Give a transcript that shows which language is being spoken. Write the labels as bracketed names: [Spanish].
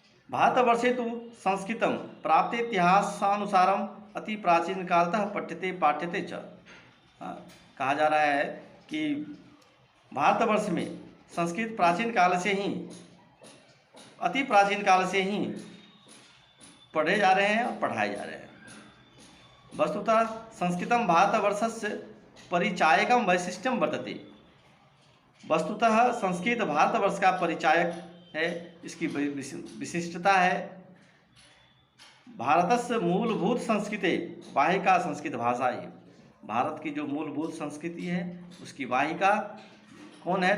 [Sanskrit] भारतवर्षे तो संस्कृतं प्राप्ते इतिहासानुसारम अति प्राचीन कालतः पाठ्यते च। [Hindi] कहा जा रहा है कि भारतवर्ष में संस्कृत प्राचीन काल से ही, अति प्राचीन काल से ही पढ़े जा रहे हैं और पढ़ाए जा रहे हैं। [Sanskrit] वस्तुतः संस्कृतं भारतवर्षस्य परिचायकं वैशिष्ट्यं वर्तते। [Hindi] वस्तुतः संस्कृत भारतवर्ष का परिचायक है। इसकी विशिष्टता है [Sanskrit] भारतस्य मूलभूत संस्कृते वाहिका संस्कृत भाषा ही। [Hindi] भारत की जो मूलभूत संस्कृति है उसकी वाहिका कौन है?